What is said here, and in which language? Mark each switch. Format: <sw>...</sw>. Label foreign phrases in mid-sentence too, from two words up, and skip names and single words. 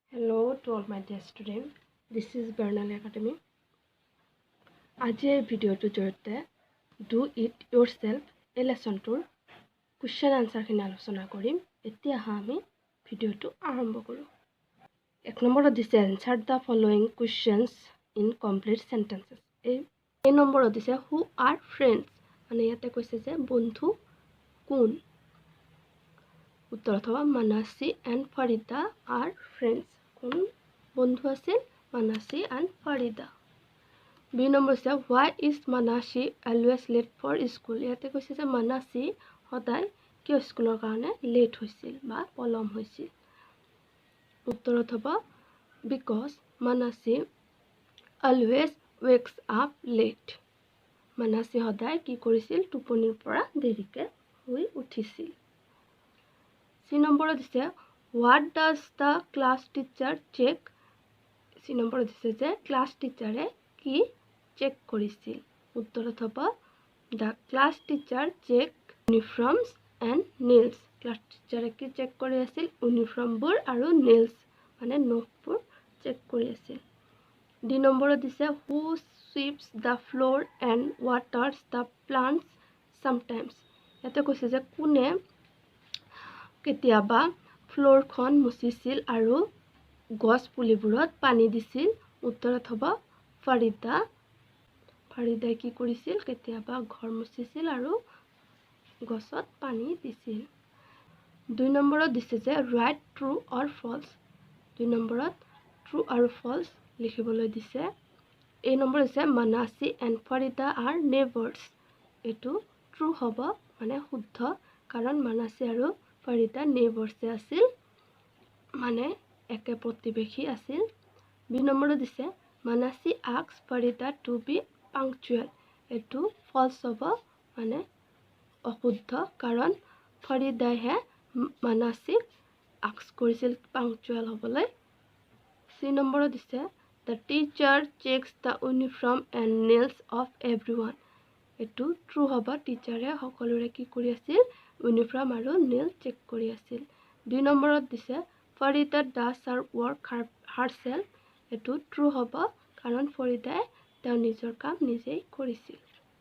<en>Hello to all my dear students. This is Bernal Academy.</en> <as>আজিৰ ভিডিঅ'টো য'ত</as> <en>do it yourself a lesson</en> <as>tour</as> <en>question answer</en> <as>খিনি আলোচনা কৰিম. এতিয়া আমি ভিডিঅ'টো আৰম্ভ কৰোঁ. এক নম্বৰ দিছে</as> <en>answer the following questions in complete sentences.</en> <as>এ নম্বৰ দিছে</as> <en>who are friends.</en> <as>মানে ইয়াতে কৈছে যে বন্ধু কোন. উত্তৰ হ'ব</as> <en>Manasi and Farida are friends.</en> <as>কোন বন্ধু আছিল Manasi and Farida.</as> <en>B number is why is Manasi always late for school?</en> <as>ইয়াতে কৈছে যে Manasi সদায় কিয় স্কুলৰ কাৰণে লেট হৈছিল বা পলম হৈছিল. উত্তৰত হ'ব</as> <en>because Manasi always wakes up late.</en> <as>Manasi সদায় কি কৰিছিল টোপনিৰ পৰা দেৰিকে শুই উঠিছিল.</as> <en>C number দিছে what does the class teacher check?</en> <as>C number দিছে যে</as> <en>class teacher</en> <as>এ কি চেক কৰিছিল. উত্তৰত হ'ব</as> <en>the class teacher check uniforms and nails. Class teacher</en> <as>এ কি চেক কৰি আছিল uniform বোৰ আৰু nails মানে নখবোৰ চেক কৰি আছিল.</as> <en>D number দিছে who sweeps the floor and waters the plants sometimes.</en> <as>ইয়াতে কৈছে যে কোনে কেতিয়াবা ফ্লোৰ খন মুচিছিল আৰু গছ পুলিবোৰত পানী দিছিল. উত্তৰত হ'ব ফাৰিদা. ফাৰিদাই কি কৰিছিল কেতিয়াবা ঘৰ মুচিছিল আৰু গছত পানী দিছিল. 2 নম্বৰত দিছে যে</as> <en>write true or false.</en> <as>2 নম্বৰত true আৰু false লিখিবলৈ দিছে. এই নম্বৰ আছে</as> <en>Manasi and Farida are neighbors.</en> <as>এটো true হ'ব মানে শুদ্ধ কাৰণ Manasi আৰু Farida neighbors আছিল মানে একে প্ৰতিবেশী আছিল. বি নম্বৰত দিছে</as> <en>Manasi asks Farida to be punctual.</en> <as>এটো false হ'ব মানে অশুদ্ধ কাৰণ Faridaহে Manasiক ask কৰিছিল punctual হ'বলৈ. চি নম্বৰত দিছে</as> <en>the teacher checks the uniform and nails of everyone.</en> <as>এটো true হ'ব টিচাৰে সকলোৰে কি কৰি আছিল ইউনিফৰ্ম আৰু নেল চেক কৰি আছিল. 2 নম্বৰত দিছে</as> <en>Farida does her work herself.</en> <as>এটো true হ'ব কাৰণ Faridaই তেওঁৰ নিজৰ কাম নিজেই কৰিছিল.</as>